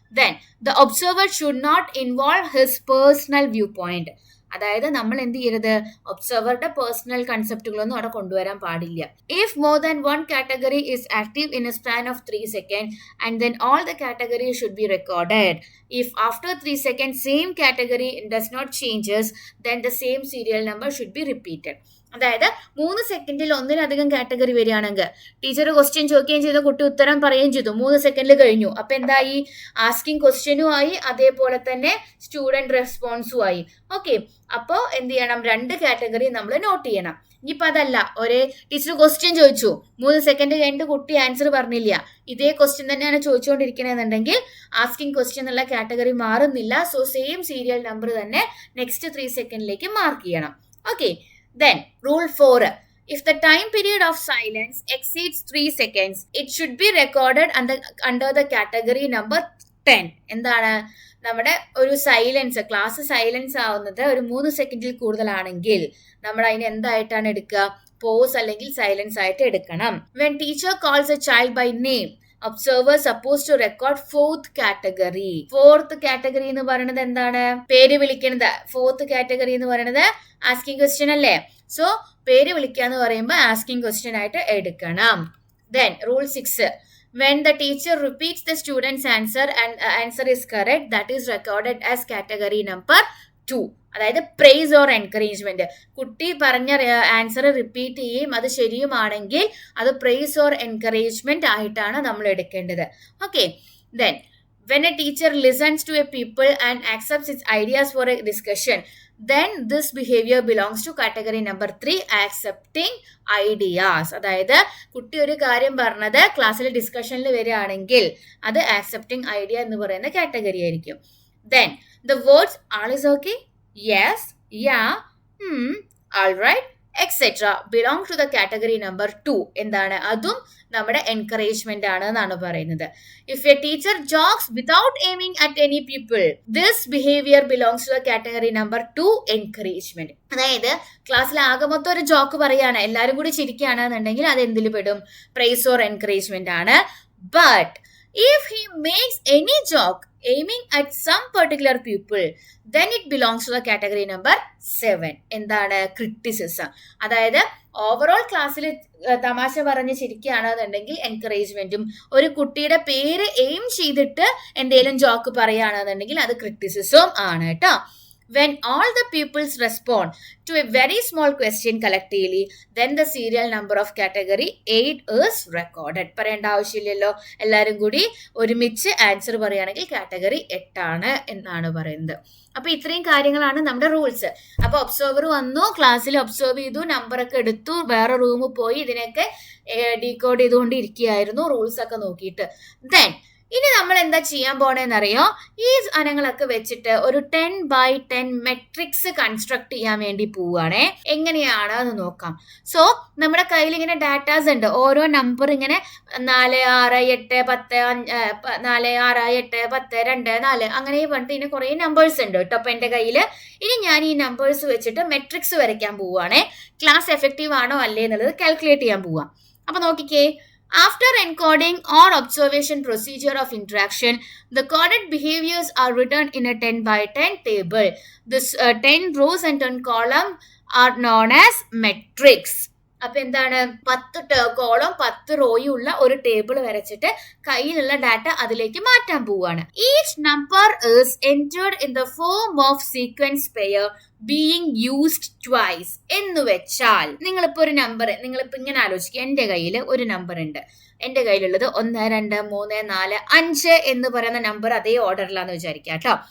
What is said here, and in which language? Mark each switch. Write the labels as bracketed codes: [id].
[en] Then the observer should not involve his personal view point. [ml] അതായത് നമ്മൾ എന്ത് ചെയ്യരുത്? ഒബ്സർവറുടെ പേഴ്സണൽ കൺസെപ്റ്റുകളൊന്നും അവിടെ കൊണ്ടുവരാൻ പാടില്ല. [en] If more than 1 category is active in a span of 3 seconds and then all the categories should be recorded. If after 3 seconds same category does not changes, then the same serial number should be repeated. [ml] അതായത് 3 സെക്കൻഡിൽ ഒന്നിലധികം category വരികയാണെങ്കിൽ teacher question ചോദിക്കുകയും ചെയ്തു, കുട്ടി ഉത്തരം പറയുകയും ചെയ്തു, 3 സെക്കൻഡിൽ കഴിഞ്ഞു. അപ്പൊ എന്തായി? ആസ്കിങ് ക്വസ്റ്റ്യനും ആയി, അതേപോലെ തന്നെ സ്റ്റുഡന്റ് റെസ്പോൺസും ആയി. ഓക്കെ, അപ്പോൾ എന്ത് ചെയ്യണം? 2 കാറ്റഗറി നമ്മൾ നോട്ട് ചെയ്യണം. ഇനിയിപ്പോൾ അതല്ല, ഒരേ ടീച്ചർ ക്വസ്റ്റ്യൻ ചോദിച്ചു, 3 സെക്കൻഡ് കഴിഞ്ഞിട്ട് കുട്ടി ആൻസർ പറഞ്ഞില്ല, ഇതേ ക്വസ്റ്റ്യൻ തന്നെയാണ് ചോദിച്ചുകൊണ്ടിരിക്കണമെന്നുണ്ടെങ്കിൽ ആസ്കിങ് ക്വസ്റ്റ്യൻ എന്നുള്ള കാറ്റഗറി മാറുന്നില്ല. സോ സെയിം സീരിയൽ നമ്പർ തന്നെ നെക്സ്റ്റ് 3 സെക്കൻഡിലേക്ക് മാർക്ക് ചെയ്യണം. [en] Okay, then rule 4, if the time period of silence exceeds 3 seconds it should be recorded under the category number 10. [ml] എന്താണ്? നമ്മുടെ ഒരു സൈലൻസ്, ക്ലാസ് സൈലൻസ് ആവുന്നത് ഒരു 3 സെക്കൻഡിൽ കൂടുതലാണെങ്കിൽ നമ്മൾ അതിന് എന്തായിട്ടാണ് എടുക്കുക? പോസ് അല്ലെങ്കിൽ സൈലൻസ് ആയിട്ട് എടുക്കണം. [en] when teacher calls a child by name, observer supposed to record 4th category. [ml] 4th category എന്ന് പറയുന്നത് എന്താണ്? പേര് വിളിക്കുന്നത്. 4th category എന്ന് പറയുന്നത് ആസ്കിങ് ക്വസ്റ്റ്യൻ അല്ലേ? സോ പേര് വിളിക്കുക എന്ന് പറയുമ്പോൾ ആസ്കിങ് ക്വസ്റ്റ്യൻ ആയിട്ട് എടുക്കണം. [en] Then rule 6, when the teacher repeats the student's answer and answer is correct, that is recorded as category number 2. അതായത് praise or encouragement. [ml] കുട്ടി പറഞ്ഞ ആൻസർ റിപ്പീറ്റ് ചെയ്യും, അത് ശരിയുമാണെങ്കിൽ അത് പ്രൈസ് ഓർ എൻകറേജ്മെന്റ് ആയിട്ടാണ് നമ്മൾ എടുക്കേണ്ടത്. [en] Okay, then when a teacher listens to a people and accepts its ideas for a discussion, then this behavior belongs to category number 3, accepting ideas. [ml] അതായത് കുട്ടി ഒരു കാര്യം പറഞ്ഞത് ക്ലാസ്സിൽ ഡിസ്കഷനിൽ വരികയാണെങ്കിൽ അത് ആക്സെപ്റ്റിംഗ് ഐഡിയ എന്ന് പറയുന്ന കാറ്റഗറി ആയിരിക്കും. [en] Then the words all is okay, yes, yeah, all right, etc. belong to the category number 2. [ml] എന്താണ്? അതും നമ്മുടെ എൻകറേജ്മെന്റ് ആണ് എന്നാണ് പറയുന്നത്. [en] If a teacher jokes without aiming at any people, this behavior belongs to the category number 2, encouragement. [ml] അതായത് ക്ലാസ്സിൽ ആകെ മൊത്തം ഒരു ജോക്ക് പറയാണ്, എല്ലാവരും കൂടി ചിരിക്കുകയാണെന്നുണ്ടെങ്കിൽ അത് എന്തിൽ പെടും? [en] Praise or encouragement ആണ്. But if he makes any joke aiming at some particular people, then it belongs to the category number 7. [ml] എന്താണ്? ക്രിറ്റിസിസം. അതായത് ഓവറോൾ ക്ലാസ്സിൽ തമാശ പറഞ്ഞ് ചിരിക്കുകയാണെന്നുണ്ടെങ്കിൽ എൻകറേജ്മെന്റും, ഒരു കുട്ടിയുടെ പേര് എയിം ചെയ്തിട്ട് എന്തെങ്കിലും ജോക്ക് പറയുകയാണെന്നുണ്ടെങ്കിൽ അത് ക്രിറ്റിസിസവും ആണ് കേട്ടോ. [en] When all the pupils respond to a very small question collectively, then the serial number of category 8 is recorded. [ml] പറയേണ്ട ആവശ്യമില്ലല്ലോ, എല്ലാവരും കൂടി ഒരുമിച്ച് ആൻസർ പറയുകയാണെങ്കിൽ കാറ്റഗറി 8 ആണ് എന്നാണ് പറയുന്നത്. അപ്പൊ ഇത്രയും കാര്യങ്ങളാണ് നമ്മുടെ റൂൾസ്. അപ്പൊ ഒബ്സർവർ വന്നു, ക്ലാസ്സിൽ ഒബ്സർവ് ചെയ്തു, നമ്പറൊക്കെ എടുത്തു, വേറെ റൂമിൽ പോയി ഇതിനൊക്കെ ഡീകോഡ് ചെയ്തുകൊണ്ടിരിക്കുകയായിരുന്നു റൂൾസ് ഒക്കെ നോക്കിയിട്ട്. ദെൻ ഇനി നമ്മൾ എന്താ ചെയ്യാൻ പോണേന്നറിയോ? ഈ അനങ്ങളൊക്കെ വെച്ചിട്ട് ഒരു 10x10 മെട്രിക്സ് കൺസ്ട്രക്ട് ചെയ്യാൻ വേണ്ടി പോവുകയാണേ. എങ്ങനെയാണ് എന്ന് നോക്കാം. സോ നമ്മുടെ കയ്യിൽ ഇങ്ങനെ ഡാറ്റാസ് ഉണ്ട്, ഓരോ നമ്പർ ഇങ്ങനെ 4 6 8 10 4 6 8 10 2 4 അങ്ങനെ പറഞ്ഞിട്ട് ഇതിന് കുറേ നമ്പേഴ്സ് ഉണ്ട് കേട്ടോ അപ്പൊ എൻ്റെ കയ്യിൽ. ഇനി ഞാൻ ഈ നമ്പേഴ്സ് വെച്ചിട്ട് മെട്രിക്സ് വരയ്ക്കാൻ പോവുകയാണേ. ക്ലാസ് എഫക്റ്റീവ് ആണോ അല്ലേ എന്നുള്ളത് കാൽക്കുലേറ്റ് ചെയ്യാൻ പോവാം. അപ്പൊ നോക്കിക്കേ, [en] after encoding or observation procedure of interaction, the coded behaviors are written in a 10x10 table. This 10 rows and 10 column are known as metrics. [ml] അപ്പൊ എന്താണ്? 10 കോളം 10 റോയും ഉള്ള ഒരു ടേബിൾ വരച്ചിട്ട് കയ്യിലുള്ള ഡാറ്റ അതിലേക്ക് മാറ്റാൻ പോവുകയാണ്. [en] Each number is entered in the form of sequence pair [ml] being used twice എന്ന് വെച്ചാൽ നിങ്ങളിപ്പോ ഒരു നമ്പർ നിങ്ങളിപ്പോ ഇങ്ങനെ ആലോചിക്കുക, എന്റെ കയ്യിൽ ഒരു നമ്പർ ഉണ്ട്, എന്റെ കയ്യിലുള്ളത് 1 2 3 4 5 എന്ന് പറയുന്ന നമ്പർ അതേ ഓർഡറിലാന്ന് വിചാരിക്കുക കേട്ടോ.